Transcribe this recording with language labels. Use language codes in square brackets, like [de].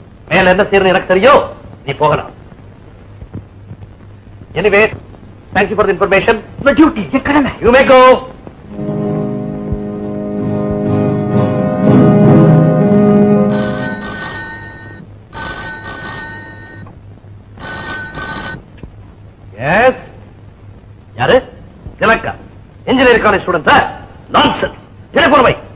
[ta] மேல என்ன செய்யணும் எனக்கு தெரியும், நீ போகலாம். [en] Anyway, thank you for the information. My duty, [ta] என் கடமை. [en] You may go. Yes. [ta] யாரு? Thilaka, engineering college student. Nonsense. Telephone வை.